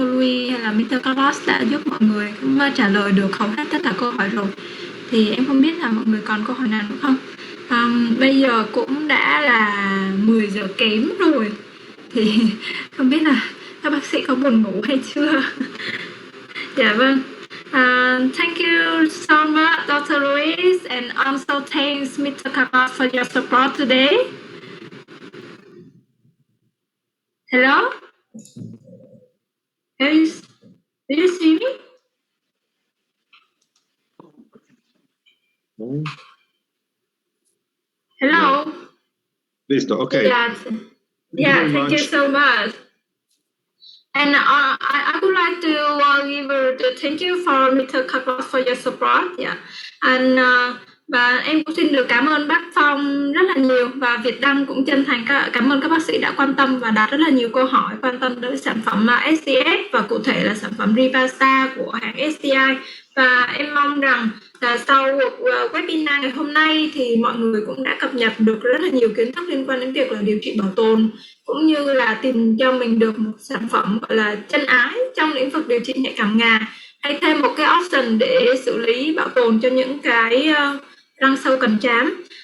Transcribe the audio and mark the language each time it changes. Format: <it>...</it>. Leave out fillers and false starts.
<vi>Louis hay là Mr. Carlos đã giúp mọi người cũng trả lời được hầu hết tất cả câu hỏi rồi. Thì em không biết là mọi người còn câu hỏi nào nữa không? Bây giờ cũng đã là 10 giờ kém rồi, thì không biết là các bác sĩ có buồn ngủ hay chưa? Dạ vâng.</vi> <en>Thank you so much, Dr. Louis, and also thanks Mr. Carlos for your support today. Hello? Do you see me? Hello?</en> <es>Listo,</es> <en>okay. Yeah, thank you so much. And I would like to give thank you for Mr. Carlos for your support. Yeah.</en> <vi>And và em cũng xin được cảm ơn bác Phong rất là nhiều, và Việt Đăng cũng chân thành cảm ơn các bác sĩ đã quan tâm và đặt rất là nhiều câu hỏi quan tâm đến sản phẩm SDF và cụ thể là sản phẩm Rivasta của hãng STI. Và em mong rằng là sau webinar ngày hôm nay thì mọi người cũng đã cập nhật được rất là nhiều kiến thức liên quan đến việc là điều trị bảo tồn, cũng như là tìm cho mình được một sản phẩm gọi là chân ái trong lĩnh vực điều trị nhạy cảm ngà, hay thêm một cái option để xử lý bảo tồn cho những cái răng sâu cần trám.</vi>